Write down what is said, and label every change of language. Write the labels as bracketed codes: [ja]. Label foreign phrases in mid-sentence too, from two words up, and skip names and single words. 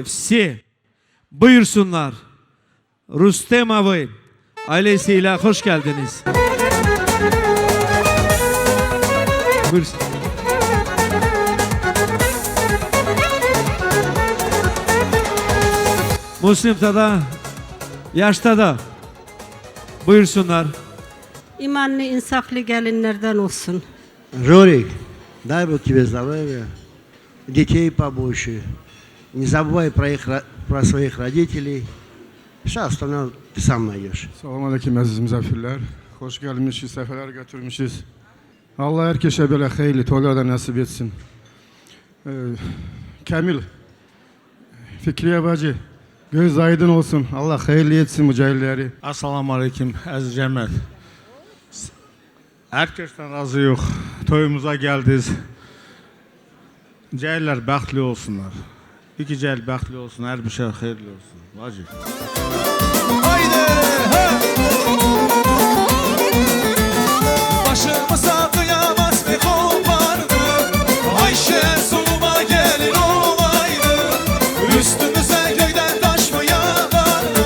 [tr] Все buyursunlar. Rustemov'ı ailesiyle hoş geldiniz. Buyursun. Müslim'de da, yaşta da buyursunlar. İmanlı, insaflı gelinlerden olsun. [ru] Жорик, дай Бог тебе здоровья, детей побольше. Не забывай про своих родителей. Все остальное ты сам найдешь. [az] Salam aleyküm əziz müzəffirlər. Xoş gəlmişsiniz, səfələr götürmüşsünüz. Allah hər kəsə belə xeyirli toylar da nəsib etsin. Kamil, Fikriye bacı, göz aydın olsun. Allah xeyirli etsin bu cəhilləri. Assalamu aleyküm əziz cəmiyyət. Hər kəsdən razı yox. Toyumuza gəldiniz. Cəhillər bəxtli olsunlar. İki cəhil bəxtli olsun, hər bir şey xeyirli olsun. Bacı. [tr] Haydi, başımıza kıyamaz bir kopardı. Ayşe soluma gelin olaydı. Üstümüze göyden taş mı yağardı?